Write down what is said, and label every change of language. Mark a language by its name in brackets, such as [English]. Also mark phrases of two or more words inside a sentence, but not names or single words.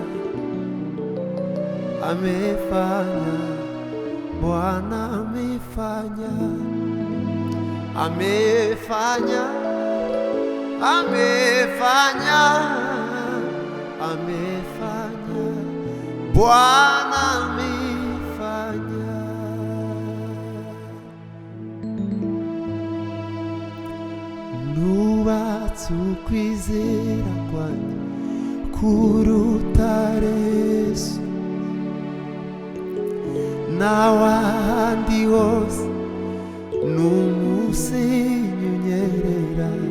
[Swahili] amefanya, Bwana amefanya, amefanya, amefanya, amefanya, Bwana amefanya. [Kinyarwanda] Nubatse ukwizera kwanjye ku rutare Yesu, n'ahandi hose n'umusenyi unyerera.